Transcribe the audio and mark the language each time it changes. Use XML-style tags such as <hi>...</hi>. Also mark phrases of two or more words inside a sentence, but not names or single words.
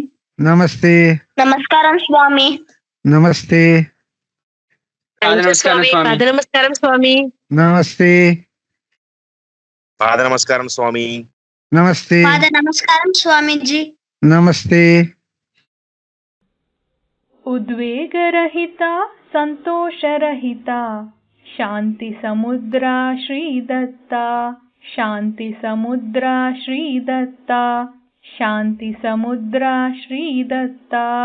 <te>నమస్తే నమస్కారం స్వామి. నమస్తే నమస్కారం స్వామి. నమస్తే పాద నమస్కారం స్వామి. నమస్తే నమస్కారం స్వామీజీ. నమస్తే</te> <sa>उद्वेगरहिता संतोषरहिता शांति समुद्रा श्री दत्ता, शांति समुद्रा श्री दत्ता, शांति समुद्रा श्री दत्ता.</sa>